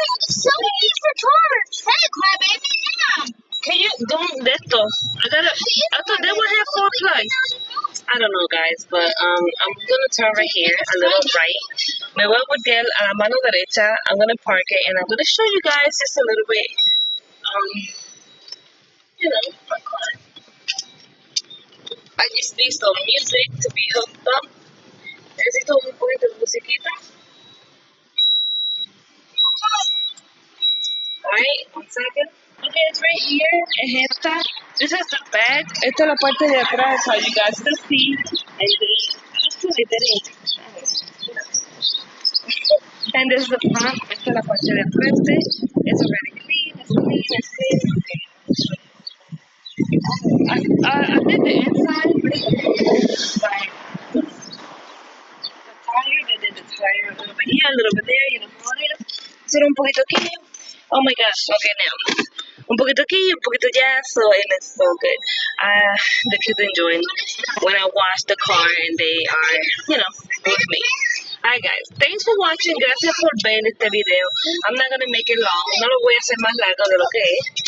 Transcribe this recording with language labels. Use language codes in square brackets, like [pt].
[en] Selling these for tours. Hey, baby, yeah. Can you don't that though? I thought they would have 4 plugs. I don't know, guys, but I'm gonna turn right here a little right. [es] Me voy a voltear a la mano derecha. [en] I'm gonna park it and I'm gonna show you guys just a little bit. You know, my car. I just need some music to be hooked up. [es] Necesito un poquito de musiquita. [en] Alright, 1 second. Okay, it's right here. [es] Es esta. [en] This is the back. [es] Esta es la parte de atrás, [en] how you guys can see. And then, actually, that is. And this is the front. [es] Esta es la parte de frente. [en] It's already clean. It's clean. It's clean. Okay. I did the inside. Like, the tire. They did the tire a little bit here, a little bit there. You know, [es] hacer un poquito aquí. [en] Oh my gosh. Okay, now. [es] Un poquito aquí, un poquito allá, [en] so and it's so good. The kids enjoying when I wash the car and they are, you know, with me. Alright guys, thanks for watching. [es] Gracias por ver este video. [en] I'm not gonna make it long. [es] No lo voy a hacer más largo de lo que es.